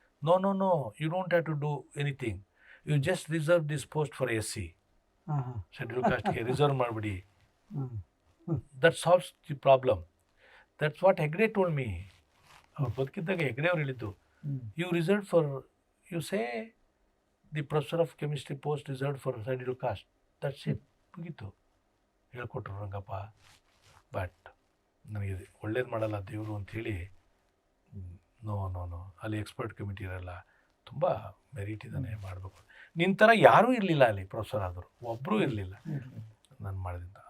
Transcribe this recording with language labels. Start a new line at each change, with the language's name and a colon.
English: No you don't have to do anything. You just reserve this post for SC,
Kannada: schedule ಕಾಸ್ಟ್ಗೆ reserve ಮಾಡಿಬಿಡಿ.
English: That solves the problem. That's what Hegde told me.
Kannada: ಅವ್ರು ಬದುಕಿದ್ದಾಗ ಹೆಗ್ಡೆ ಅವ್ರು ಹೇಳಿದ್ದು.
English: You reserved for, you say the professor of chemistry post reserved for scheduled caste. That's it.
Kannada: ಮುಗೀತು. ಹೇಳ್ಕೊಟ್ರು Rangappa. But ನನಗೆ ಒಳ್ಳೇದು ಮಾಡಲ್ಲ ದೇವರು ಅಂಥೇಳಿ, ನೋ ಅಲ್ಲಿ ಎಕ್ಸ್ಪರ್ಟ್ ಕಮಿಟಿ ಇರಲ್ಲ, ತುಂಬ ಮೆರಿಟ್ ಇದ್ದಾನೆ, ಮಾಡಬೇಕು. ನಿನ್ನ ಥರ ಯಾರೂ ಇರಲಿಲ್ಲ ಅಲ್ಲಿ, ಪ್ರೊಫೆಸರ್ ಆದರು ಒಬ್ಬರೂ ಇರಲಿಲ್ಲ ನಾನು ಮಾಡಿದಿಂದ.